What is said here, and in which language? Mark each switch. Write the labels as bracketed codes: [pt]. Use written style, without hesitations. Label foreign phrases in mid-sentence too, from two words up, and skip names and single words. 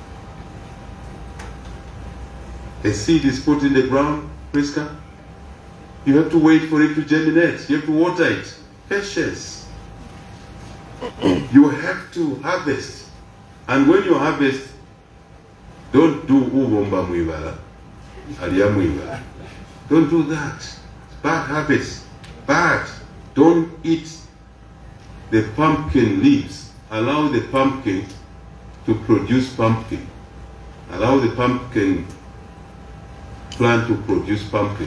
[en] A seed is put in the ground, Priska. You have to wait for it to germinate. You have to water it. Patience. You have to harvest. And when you harvest, don't do [bem] ubomba mwibala, aliya mwibala. [en] Don't do that. Bad habits. Bad. Don't eat the pumpkin leaves. Allow the pumpkin to produce pumpkin. Allow the pumpkin plant to produce pumpkin.